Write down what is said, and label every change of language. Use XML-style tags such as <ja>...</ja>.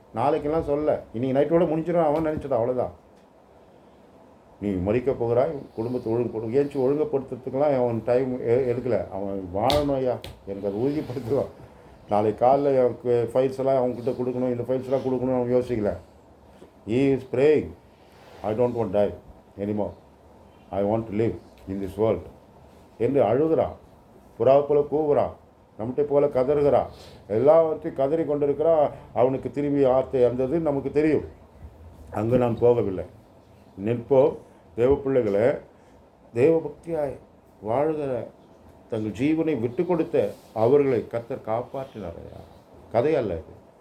<ta>நாளைக்கெல்லாம் சொல்ல, இன்னைக்கு நைட்டோட முடிஞ்சிடும் அவன் நினச்சது அவ்வளோதான். நீ மறிக்க போகிறாய், குடும்பத்தை ஒழுங்குபடுத்துறதுக்கெல்லாம் அவன் டைம் எடுக்கலை. அவன் வாழணும் ஐயா, எனக்கு அது உறுதிப்படுத்துவான். நாளைக்கு காலையில் எனக்கு ஃபைல்ஸ் எல்லாம் அவங்ககிட்ட கொடுக்கணும், இந்த ஃபைல்ஸ்லாம் கொடுக்கணும்னு அவன் யோசிக்கல.</ta> <en>He is praying, I don't want to die anymore. I want to live in this world</en> <ta>என்று அழுகிறான். புறாவை போல கூவுறான், நம்மகிட்ட போல கதறுகிறான், எல்லாவற்றையும் கதறி கொண்டிருக்கிறான். அவனுக்கு திரும்பி ஆர்த்தை இருந்தது நமக்கு தெரியும். அங்கு நான் போகவில்லை. நிற்போம் தேவ பிள்ளைகளை, தேவ பக்தியாய் வாழ்கிற தங்கள் ஜீவனை விட்டு கொடுத்த அவர்களை கர்த்தர் காப்பாற்றினாரையா. கதையல்ல இது.</ta>